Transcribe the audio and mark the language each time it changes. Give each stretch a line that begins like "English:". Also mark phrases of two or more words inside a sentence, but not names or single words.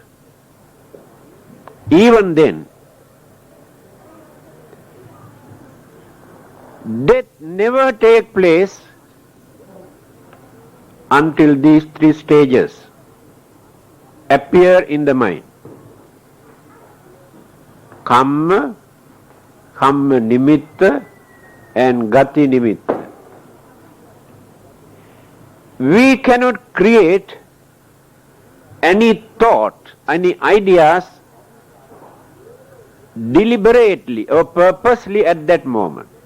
English: Even then, death never takes place until these 3 stages appear in the mind.
Pali: Kamma, Kamma nimitta and Gati nimitta.
English: We cannot create any thought, any ideas deliberately or purposely at that moment,